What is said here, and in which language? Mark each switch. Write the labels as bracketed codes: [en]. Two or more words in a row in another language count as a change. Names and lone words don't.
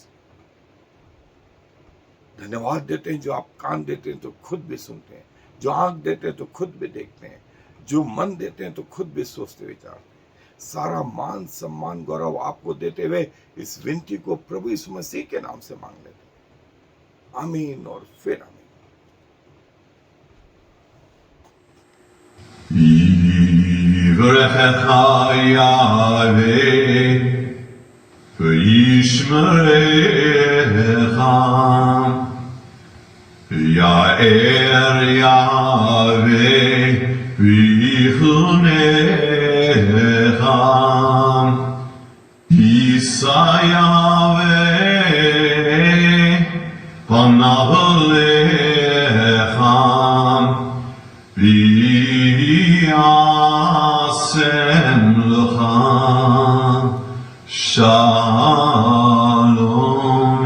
[hi] धन्यवाद देते हैं जो आप कान देते हैं तो खुद भी सुनते हैं। जो आंख देते हैं तो खुद भी देखते हैं, जो मन देते हैं तो खुद भी सोचते विचारते हैं। सारा मान सम्मान गौरव आपको देते हुए इस विनती को प्रभु यीशु मसीह के नाम से मांग लेते हैं। आमीन और फिर आमीन। [he] יברכך יהוה וישמרך, יאר יהוה ויחונך, יישא יהוה פניו אליך וישם לך shalom.